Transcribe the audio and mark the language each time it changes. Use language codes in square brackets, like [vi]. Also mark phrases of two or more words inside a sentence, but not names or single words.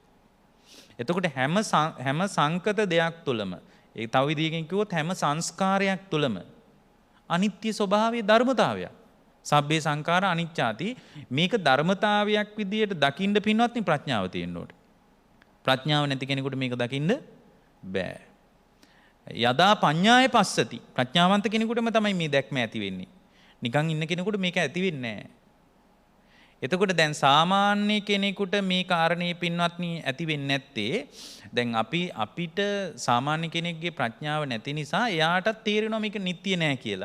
[si] එතකොට හැම සංකත දෙයක් තුලම ඒ තව විදිහකින් කිව්වොත් හැම සංස්කාරයක් තුලම අනිත්‍ය ස්වභාවයේ ධර්මතාවයක්. [pi] සබ්බේ සංඛාර අනිච්චාති. [si] මේක ධර්මතාවයක් විදියට දකින්න පින්වත්නි ප්‍රඥාව තියෙන්න ඕනේ. ප්‍රඥාව නැති කෙනෙකුට මේක දකින්න බෑ. [pi] යදා පඤ්ඤාය පස්සති. [si] ප්‍රඥාවන්ත කෙනෙකුටම තමයි මේ දැක්ම ඇති වෙන්නේ. නිකන් ඉන්න කෙනෙකුට මේක ඇති වෙන්නේ නැහැ. එතකොට දැන් සාමාන්‍ය කෙනෙකුට මේ කාරණේ පින්වත්නි ඇති වෙන්නේ නැත්තේ දැන් අපිට සාමාන්‍ය කෙනෙක්ගේ ප්‍රඥාව නැති නිසා එයාටත් තේරෙනවා මේක නිට්ටිය නෑ කියලා.